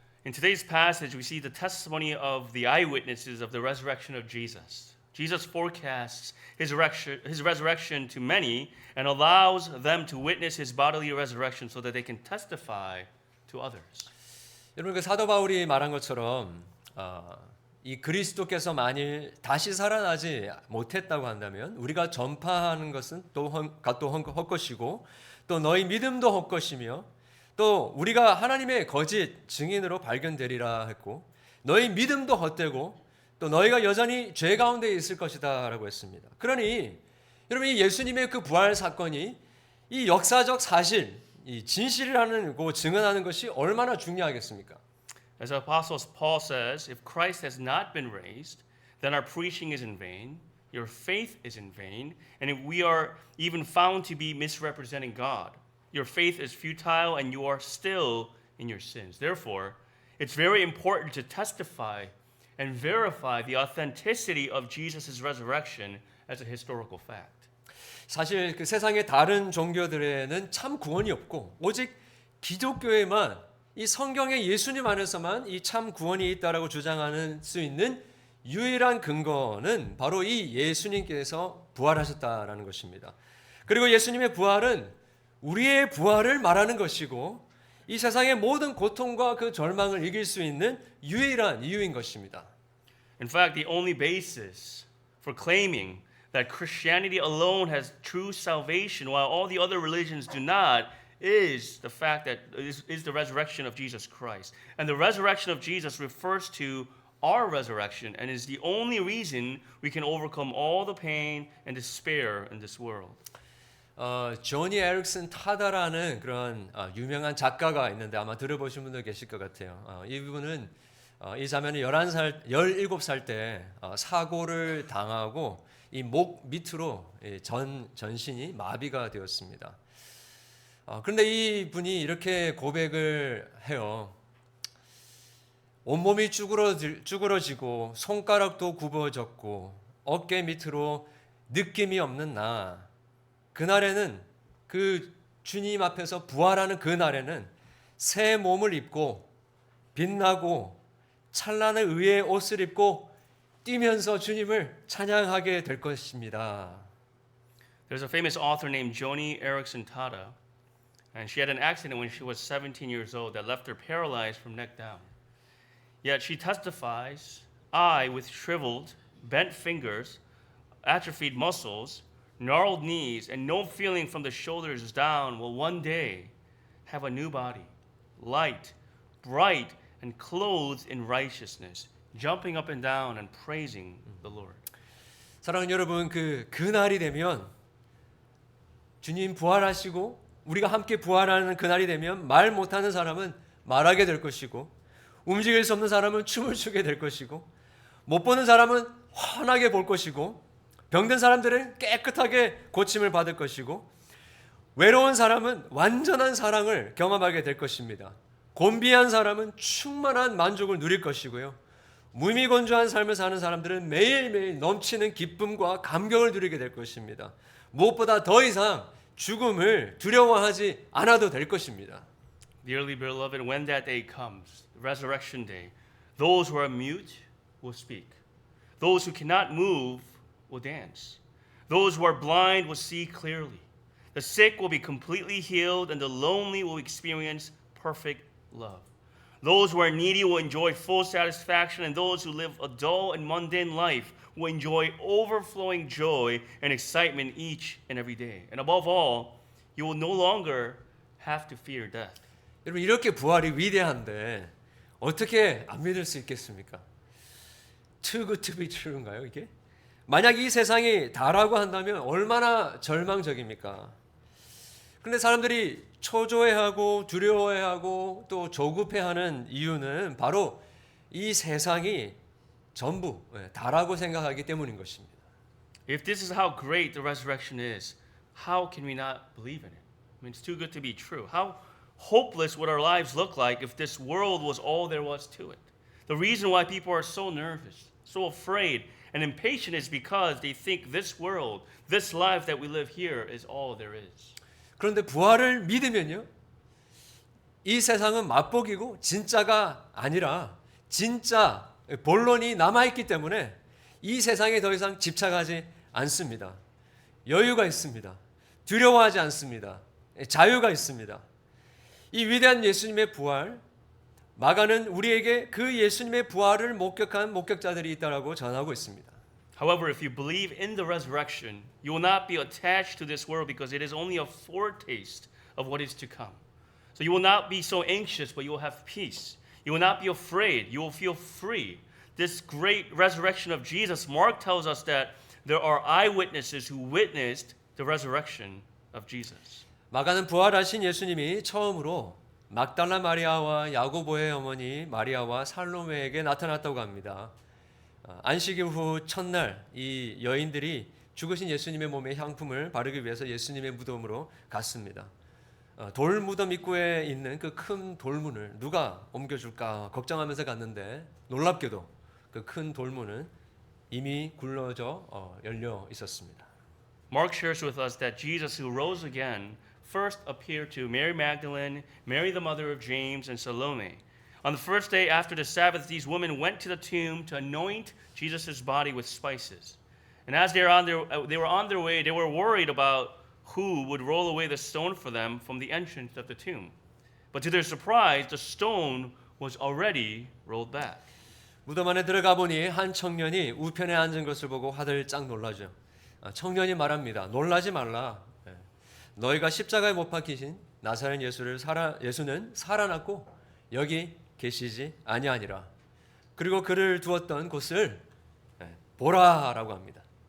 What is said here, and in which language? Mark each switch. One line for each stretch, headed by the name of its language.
English: In today's passage, we see the testimony of the eyewitnesses of the resurrection of Jesus. Jesus forecasts his resurrection to many and allows them to witness his bodily resurrection so that they can testify to others.
Korean: 여러분 그 사도 바울이 말한 것처럼 이 그리스도께서 만일 다시 살아나지 못했다고 한다면 우리가 전파하는 것은 또 헛것이고 또 너희 믿음도 헛것이며 또 우리가 하나님의 거짓 증인으로 발견되리라 했고 너희 믿음도 헛되고 또 너희가 여전히 죄 가운데 있을 것이다라고 했습니다. 그러니 여러분 이 예수님의 그 부활 사건이 이 역사적 사실, 이 진실이라는 거 증언하는 것이 얼마나 중요하겠습니까?
English: As Apostle Paul says, if Christ has not been raised, then our preaching is in vain, your faith is in vain, and if we are even found to be misrepresenting God, your faith is futile and you are still in your sins. Therefore, it's very important to testify and verify the authenticity of Jesus' resurrection as a historical fact.
Korean: 사실 그 세상의 다른 종교들에는 참 구원이 없고 오직 기독교에만 이 성경의 예수님 안에서만 이 참 구원이 있다라고 주장하는 수 있는 유일한 근거는 바로 이 예수님께서 부활하셨다라는 것입니다. 그리고 예수님의 부활은 우리의 부활을 말하는 것이고 이 세상의 모든 고통과 그 절망을 이길 수 있는 유일한 이유인 것입니다.
English: In fact, the only basis for claiming that Christianity alone has true salvation while all the other religions do not is the fact that is the resurrection of Jesus Christ. And the resurrection of Jesus refers to our resurrection and is the only reason we can overcome all the pain and despair in this world.
Korean: 조니 에릭슨 타다라는 그런 유명한 작가가 있는데 아마 들어보신 분들 계실 것 같아요. 이분은 이 자매는 17살 때 사고를 당하고 이 목 밑으로 전신이 마비가 되었습니다. 그런데 이 분이 이렇게 고백을 해요. 온몸이 쭈그러지고 손가락도 굽어졌고 어깨 밑으로 느낌이 없는 나. 그날에는 그 주님 앞에서 부활하는 그날에는 새 몸을 입고 빛나고 찬란한 의의 옷을 입고 뛰면서 주님을 찬양하게 될 것입니다.
English: There's a famous author named Joni Eareckson Tada, and she had an accident when she was 17 years old that left her paralyzed from neck down. Yet she testifies, I, with shriveled, bent fingers, atrophied muscles, gnarled knees, and no feeling from the shoulders down, will one day have a new body, light, bright, and clothed in righteousness, jumping up and down and praising the Lord.
Korean: 사랑하는 여러분, 그날이 되면 주님 부활하시고 우리가 함께 부활하는 그날이 되면 말 못하는 사람은 말하게 될 것이고 움직일 수 없는 사람은 춤을 추게 될 것이고 못 보는 사람은 환하게 볼 것이고 병든 사람들은 깨끗하게 고침을 받을 것이고 외로운 사람은 완전한 사랑을 경험하게 될 것입니다. 곤비한 사람은 충만한 만족을 누릴 것이고요. 무미건조한 삶을 사는 사람들은 매일매일 넘치는 기쁨과 감격을 누리게 될 것입니다. 무엇보다 더 이상 죽음을 두려워하지 않아도 될 것입니다.
English: Dearly beloved, when that day comes, the resurrection day, those who are mute will speak. Those who cannot move will dance. Those who are blind will see clearly. The sick will be completely healed, and the lonely will experience perfect love. Those who are needy will enjoy full satisfaction, and those who live a dull and mundane life will enjoy overflowing joy and excitement each and every day. And above all, you will no longer have to fear death.
Korean: 여러분 이렇게 부활이 위대한데 어떻게 안 믿을 수 있겠습니까?
English: Too good to be true
Korean: 인가요 이게? 만약 이 세상이 다라고 한다면 얼마나 절망적입니까? 그런데 사람들이 초조해하고 두려워해하고 또 조급해하는 이유는 바로 이 세상이 전부 다라고 생각하기 때문인 것입니다.
English: If this is how great the resurrection is, how can we not believe in it? I mean, it's too good to be true. How hopeless would our lives look like if this world was all there was to it? The reason why people are so nervous, so afraid, and impatient is because they think this world, this life that we live here is all there is.
Korean: 그런데 부활을 믿으면요. 이 세상은 맛보기고 진짜가 아니라 진짜 본론이 남아있기 때문에 이 세상에 더 이상 집착하지 않습니다. 여유가 있습니다. 두려워하지 않습니다. 자유가 있습니다. 이 위대한 예수님의 부활, 마가는 우리에게 그 예수님의 부활을 목격한 목격자들이 있다라고 전하고 있습니다.
English: However, if you believe in the resurrection, you will not be attached to this world because it is only a foretaste of what is to come. So you will not be so anxious, but you will have peace. You will not be afraid. You will feel free. This great resurrection of Jesus, Mark tells us that there are eyewitnesses who witnessed the resurrection of Jesus.
Korean: 마가는 부활하신 예수님이 처음으로 막달라 마리아와 야고보의 어머니 마리아와 살로메에게 나타났다고 합니다. 안식 후 첫날 이 여인들이 죽으신 예수님의 몸에 향품을 바르기 위해서 예수님의 무덤으로 갔습니다. 돌 무덤 입구에 있는 그 큰 돌문을 누가 옮겨줄까 걱정하면서 갔는데 놀랍게도 그 큰 돌문은 이미 굴러져 열려 있었습니다.
English: Mark shares with us that Jesus, who rose again, first appeared to Mary Magdalene, Mary the mother of James, and Salome. On the first day after the Sabbath, these women went to the tomb to anoint Jesus' body with spices. And as they were on their way, they were worried about who would roll away the stone for them from the entrance of the tomb. But to their surprise, the stone was already rolled back.
Korean: 무덤 안에 들어가 보니 한 청년이 우편에 앉은 것을 보고 화들짝 놀라죠. 청년이 말합니다. 놀라지 말라. 너희가 십자가에 못 박히신 나사렛 예수는 살아났고 여기 계시지 아니하니라. 그리고 그를 두었던 곳을 보라라고 합니다.